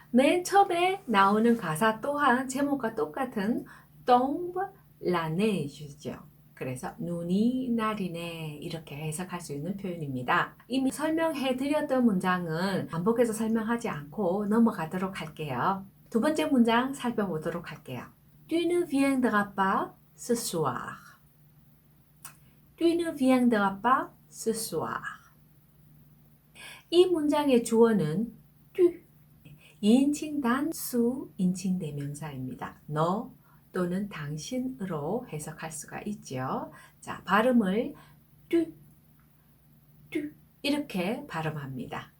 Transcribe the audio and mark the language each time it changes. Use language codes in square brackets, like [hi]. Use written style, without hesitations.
[ko] 맨 처음에 나오는 가사 또한 제목과 똑같은 [fr] tombe la neige [ko] 죠. 그래서 눈이 날이네 이렇게 해석할 수 있는 표현입니다. 이미 설명해 드렸던 문장은 반복해서 설명하지 않고 넘어가도록 할게요. 두 번째 문장 살펴보도록 할게요. [fr] Tu ne viendras pas ce soir. Tu ne viendras pas ce soir. [ko] 이 문장의 주어는 tu, 2인칭 단수 인칭 대명사입니다. 너 또는 당신으로 해석할 수가 있죠. 자, 발음을 tu, tu 이렇게 발음합니다.